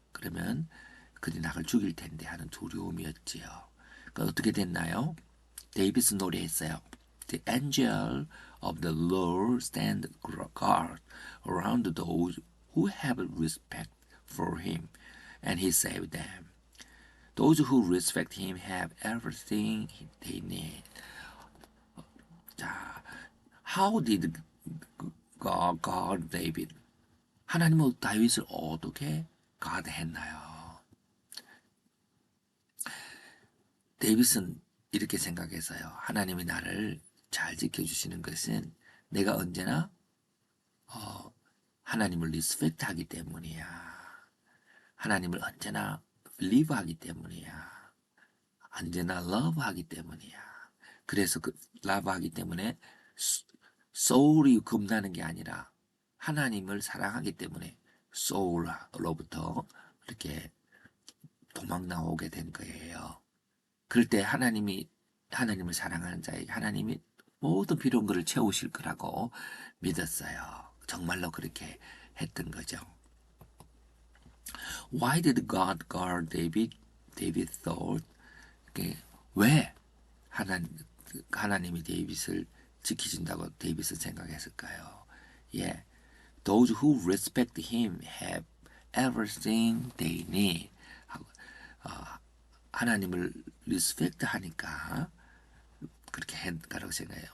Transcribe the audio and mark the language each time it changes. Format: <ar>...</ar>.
<ko>그러면 그들이 나를 죽일 텐데 하는 두려움이었지요. 그러니까 어떻게 됐나요? 데이빗은 노래했어요.</ko> <en>The angel of the Lord stand guard around those who have respect for him, and he saved them. Those who respect him have everything they need.</en> <ko>자,</ko> <en>how did God guard David?</en> <ko>하나님은 다윗을 어떻게 가드했나요? 데이빗은 이렇게 생각했어요. 하나님이 나를 잘 지켜주시는 것은 내가 언제나 하나님을 리스펙트하기 때문이야. 하나님을 언제나 believe하기 때문이야. 언제나 love하기 때문이야. 그래서 그 love하기 때문에 soul이 겁나는 게 아니라 하나님을 사랑하기 때문에 soul로부터 이렇게 도망 나오게 된 거예요. 그럴 때 하나님을 사랑하는 자에게 하나님이 모든 필요한 것을 채우실 거라고 믿었어요. 정말로 그렇게 했던 거죠.</ko> <en>Why did God guard David? David thought.</en> <ko>왜 하나님이 데이빗을 지키신다고 데이빗은 생각했을까요? 예,</ko> <en>those who respect him have everything they need.</en> <ko>하나님을 리스펙트 하니까 그렇게 했다고 생각해요.</ko>